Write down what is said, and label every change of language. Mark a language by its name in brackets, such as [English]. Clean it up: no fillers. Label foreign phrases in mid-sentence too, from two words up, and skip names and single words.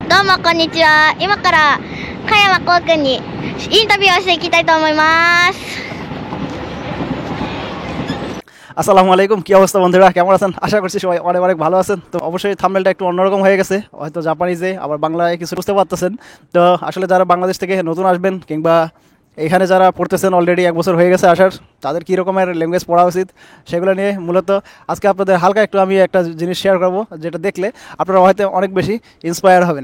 [Japanese] どうもこんにちは。今から加山こうくんにインタビューをしていきたいと思います。 [Bangla] আসসালামু আলাইকুম, কি অবস্থা বন্ধুরা, কেমন আছেন? আশা করছি সবাই অনেক অনেক ভালো আছেন। তো অবশ্যই থাম্বনেলটা একটু অন্যরকম হয়ে গেছে, হয়তো জাপানিজে আবার বাংলায় কিছু বুঝতে পারতেছেন। তো আসলে যারা বাংলাদেশ থেকে নতুন আসবেন কিংবা এখানে যারা পড়তেছেন অলরেডি 1 বছর হয়ে গেছে আসার, তাদের কী রকমের ল্যাঙ্গুয়েজ পড়া উচিত সেগুলো নিয়ে মূলত আজকে আপনাদের হালকা একটু আমি একটা জিনিস শেয়ার করবো, যেটা দেখলে আপনারা হয়তো অনেক বেশি ইন্সপায়ার হবেন।